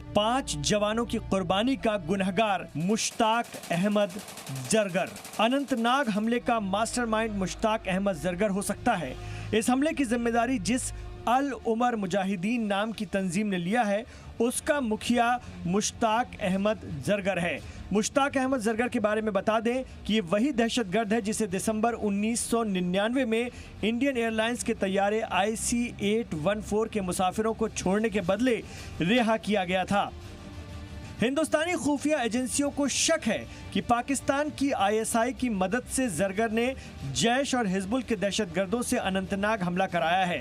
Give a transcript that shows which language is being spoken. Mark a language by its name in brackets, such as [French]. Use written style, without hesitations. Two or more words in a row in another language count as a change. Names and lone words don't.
[Hindi] 5 जवानों की कुर्बानी का गुनहगार मुश्ताक अहमद जरगर। अनंतनाग हमले का मास्टरमाइंड मुश्ताक अहमद जरगर हो सकता है। इस हमले की जिम्मेदारी जिस अल उमर मुजाहिदीन नाम की तंजीम ने लिया है, उसका मुखिया मुश्ताक अहमद जरगर है। मुश्ताक अहमद जरगर के बारे में बता दें कि ये वही दहशतगर्द है जिसे दिसंबर 1999 में इंडियन एयरलाइंस के तैयारे IC-814 के मुसाफिरों को छोड़ने के बदले रिहा किया गया था। हिंदुस्तानी खुफिया एजेंसियों को शक है कि पाकिस्तान की ISI की मदद से जरगर ने जैश और हिजबुल के दहशतगर्दों से अनंतनाग हमला कराया है।